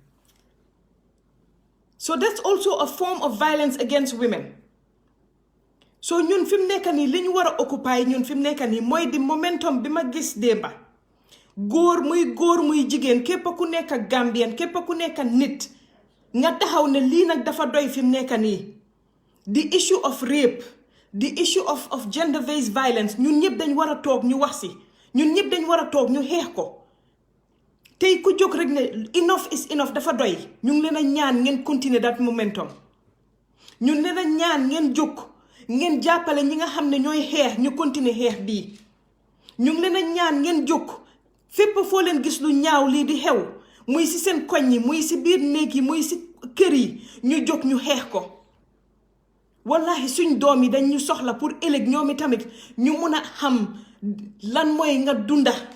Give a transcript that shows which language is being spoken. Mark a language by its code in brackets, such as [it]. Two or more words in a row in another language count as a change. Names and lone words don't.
[en] so that's also a form of violence against women [wo] so ñun fi mu nekk nii li ñu war a occupy ñun fi mu nekk nii mooy di momentum bi ma gis démba góor muy jigéen képp ku nekk Gambien képp ku nekk nit nga taxaw ne lii nag dafa doy fi mu nekk nii [en] the issue of rape the issue of gender based violence [wo] ñun ñëpp dañ war a toog ñu wax si ñun ñëpp dañ war a toog ñu xeex ko tey ku jóg rek ne [en] enough is enough [wo] dafa doy ñu ngi leen a ñaan ngeen continuer [en] that momentum [wo] ñun leen a ñaan ngeen jóg ngeen jàppale ñi nga xam ne ñooy xeex ñu continuer xeex bii ñu ngi leen a ñaan ngeen jóg fépp foo leen gis lu ñaaw lii di xew muy si seen koñ yi muy si biir néeg yi muy si kër yi ñu jóg ñu xeex ko wallahi suñ doom yi dañ ñu soxla pour ëllëg ñoomi tamit ñu mun a xam lan mooy nga dunda